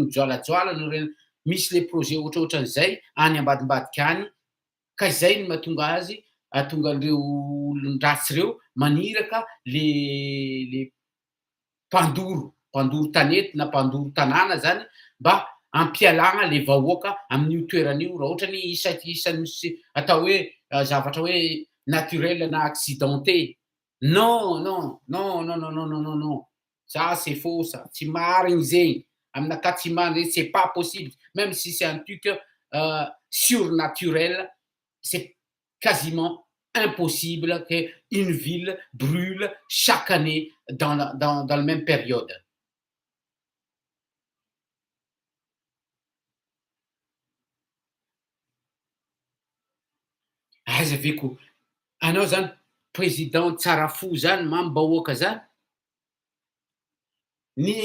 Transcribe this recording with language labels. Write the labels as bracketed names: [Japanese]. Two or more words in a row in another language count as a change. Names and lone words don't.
[Malagasy] mijoalajoala, misy le projet ohatrohatran'izay any ambadimbadika any, ka zay no mahatonga azy atonga an'reo olon-dratsy reo maniraka le mpandoro tanety na mpandoro tanàna zany mba hampialagna le vahoaka amin'io toeran'io raha ohatra ny isan'ny atao hoe zavatra hoe naturel na accidenté. [French] Non, ça c'est faux ça, [Malagasy] tsy marigny zegny, aminakahy tsy marigny, [French] c'est pas possible, même si c'est un truc surnaturel, c'est quasiment impossible qu'une ville brûle chaque année dans la même période. [Malagasy] Aiza ve ko anao zany président tsara fo zany mamim-bahoaka zany, ny